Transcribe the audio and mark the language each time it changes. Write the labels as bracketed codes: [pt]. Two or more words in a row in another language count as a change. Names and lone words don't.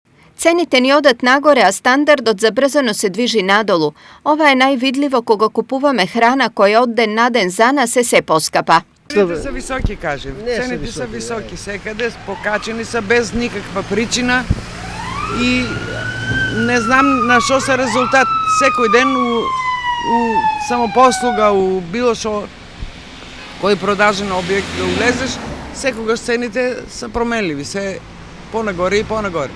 [mk] Цените ни одат нагоре, а стандард од забрзано се движи надолу. Ова је највидливо кога купуваме храна која од ден на ден за нас се поскапа. Цените са високи, кажем. Цените са високи секаде, покачени са без никаква причина и не знам на што се резултат. Секој ден у самопослуга, у било што кој продажен објект да улезеш, секогаш цените са променливи, се понагоре и понагоре.